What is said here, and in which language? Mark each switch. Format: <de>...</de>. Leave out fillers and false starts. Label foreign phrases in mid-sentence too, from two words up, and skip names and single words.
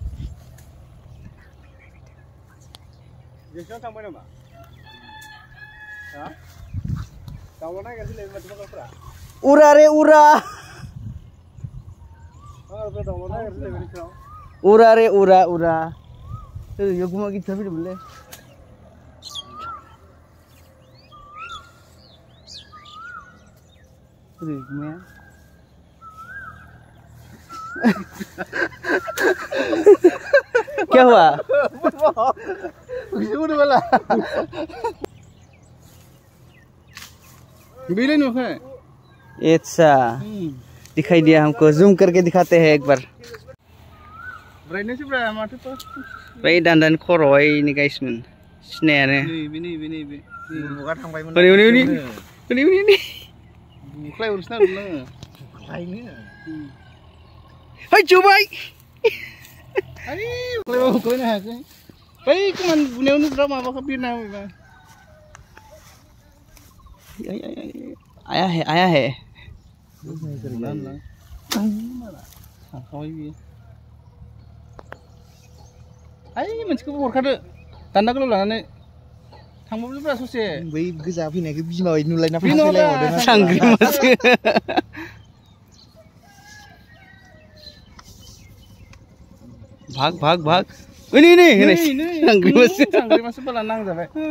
<brx>उरा रे उरा यो गुमा गिटार फैदोंमोनलै गुमाया</brx> <hi>क्या हुआ अच्छा दिखाई दिया हमको जूम करके दिखाते हैं एक बार</hi> <brx>भाई दान्दानि खर'आवहाय गाइसमोन सिनायानो जुबाय खोयनो हायाखै बै कमान बुनायावनो ब्रा माबाखौ बिरना होबाय</brx> <hi>आया है</hi> <brx>आइ मोनसेखौबो हरखादो दान्दा गोलाव लानानै थांबाब्ला ससे बै गोजा फैनायखौ बिमा बायदि नुलायना फैलायहरदों सांग्रिमासो भाग नै सांग्रिमासो बाला नांजाबाय</brx>